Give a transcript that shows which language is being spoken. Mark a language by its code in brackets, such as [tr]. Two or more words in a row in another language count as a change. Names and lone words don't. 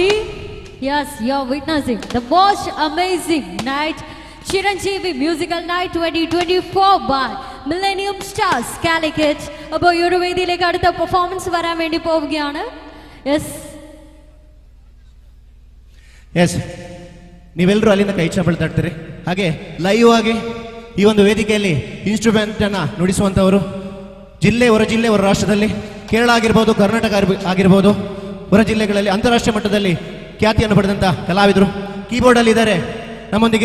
[en] Yes, you're witnessing the most amazing night, Chiranjeevi Musical Night 2024 by Millennium Stars Calicut. [ml] അപ്പോൾ ഈ ഒരു വേദിയിലേക്ക് അടുത്ത പെർഫോമൻസ് വരാൻ വേണ്ടി പോവുകയാണ്. യെസ് [kn] ಎಸ್, ನೀವೆಲ್ಲರೂ ಅಲ್ಲಿಂದ ಕೈ ಚಪ್ಪಳೆ ತಟ್ತೀರಿ. ಹಾಗೆ ಲೈವ್ ಆಗಿ ಈ ಒಂದು ವೇದಿಕೆಯಲ್ಲಿ ಇನ್ಸ್ಟ್ರೂಮೆಂಟ್ ಅನ್ನ ನುಡಿಸುವಂತವರು ಜಿಲ್ಲೆ, ಹೊರ ಜಿಲ್ಲೆ, ಹೊರ ರಾಷ್ಟ್ರದಲ್ಲಿ ಕೇರಳ ಆಗಿರ್ಬೋದು, ಕರ್ನಾಟಕ ಆಗಿರ್ಬೋದು, ಹೊರ ಜಿಲ್ಲೆಗಳಲ್ಲಿ ಅಂತಾರಾಷ್ಟ್ರೀಯ ಮಟ್ಟದಲ್ಲಿ ಖ್ಯಾತಿಯನ್ನು ಪಡೆದಂತ ಕಲಾವಿದರು ಕೀಬೋರ್ಡ್ ಅಲ್ಲಿ ಇದ್ದಾರೆ ನಮ್ಮೊಂದಿಗೆ.